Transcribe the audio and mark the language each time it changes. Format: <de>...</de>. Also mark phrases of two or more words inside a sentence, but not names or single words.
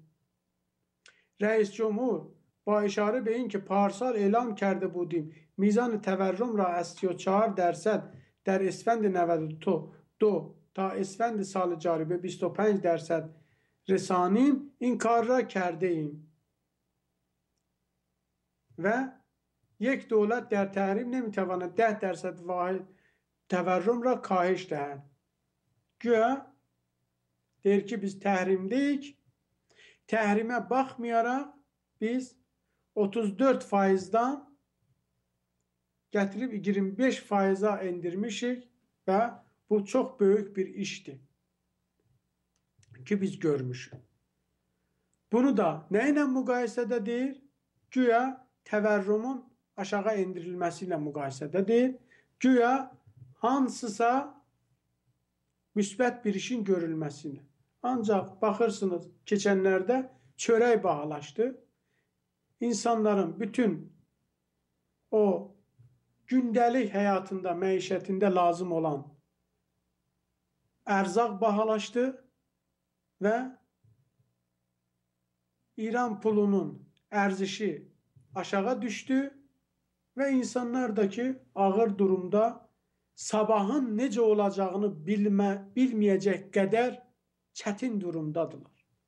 <fa>رئیس جمهور با اشاره به اینکه پارسال اعلام کرده بودیم میزان تورم را از 34% در اسفند 92 تا اسفند سال جاری به 25% رسانیم، این کار را کرده ایم و یک دولت در تحریم نمیتواند 10% واحد تورم را کاهش دهد.</fa> <az>Güya der ki biz tahrimdeyik, tahrime bakmayarak biz 34%dan getirip 25%a indirmişik ve bu çok büyük bir işti ki biz görmüşük. Bunu da neyle mukayesede değil? Güya təvərrümun aşağı endirilməsiyle mukayesede değil. Güya hansısa müsbət bir işin görülməsiyle. Ancaq baxırsınız keçənlərdə çörək bahalaşdı. İnsanların bütün o gündəlik həyatında, məişətində lazım olan ərzaq bahalaşdı və İran pulunun ərzişi aşağı düştü ve insanlardaki ağır durumda sabahın necə olacağını bilməyəcək qədər çətin durumdadılar.</az>